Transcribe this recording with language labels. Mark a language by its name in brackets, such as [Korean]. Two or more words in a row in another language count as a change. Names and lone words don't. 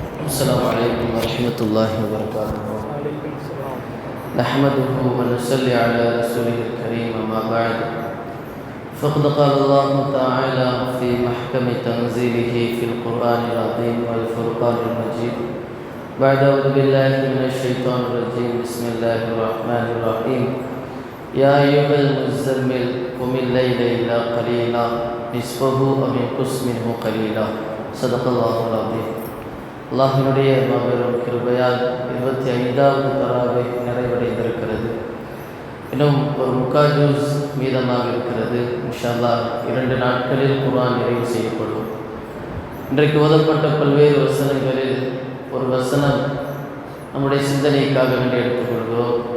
[Arabic] السلام عليكم ورحمة الله وبركاته. نحمده ونصلي على رسوله الكريم أما بعد فقد قال الله تعالى في محكم تنزيله في القرآن العظيم والفرقان المجيد بعد أعوذ بالله من الشيطان الرجيم بسم الله الرحمن الرحيم يا أيها المزمل قم الليل إلا قليلا نصفه أو انقص منه قليلا صدق الله العظيم. [Tamil] அல்லாஹ்வினுடைய மாபெரும் கிருபையால் 25வது தராவை நிறைவடைந்திருக்கிறது. இன்னும் ஒரு முக்காஜூஸ் மீதமாக இருக்கிறது. [Arabic] إن شاء الله [Tamil] 2 நாட்களில் குர்ஆன் நிறைவு செய்யப்படும். இன்றைக்கு ஓதப்பட்ட பல்வேறு வசனங்களில் ஒரு வசனம் நம்முடைய சிந்தனைக்காக வேண்டி எடுத்துக்கொள்கிறோம்.